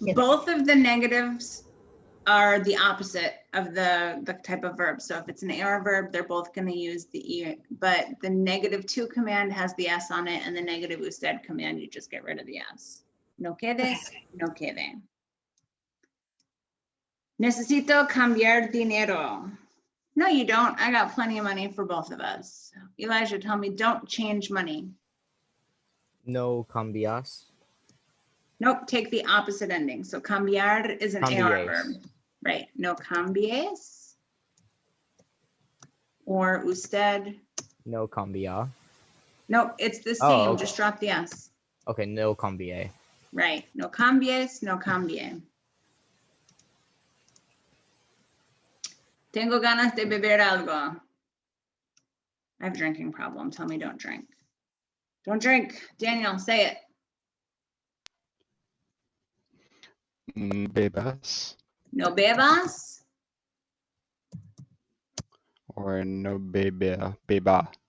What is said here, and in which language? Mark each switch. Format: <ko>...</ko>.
<en>Both of the negatives are the opposite of the type of verb. So if it's an AR verb, they're both going to use the E, but the negative 2 command has the S on it, and the negative usted command, you just get rid of the S.</en> <es>No quedes, no quede. Necesito cambiar dinero.</es> <en>No, you don't. I got plenty of money for both of us. Elijah, tell me, don't change money.</en> <es>No cambias.</es> <en>Nope, take the opposite ending. So cambiar is an AR</en> <es>Cambies.</es> <en>verb. Right,</en> <es>no cambies.</es> <en>Or usted.</en> <es>No cambia.</es> <en>Nope, it's the Oh, same, okay. just drop the S.</en> <es>Okay, no cambie. Right, no cambies, no cambie. Tengo ganas de beber algo.</es> <en>I have a drinking problem. Tell me don't drink. Don't drink. Daniel, say it.</en> <es>Bebas No bebas. or no beba. Beba.</es>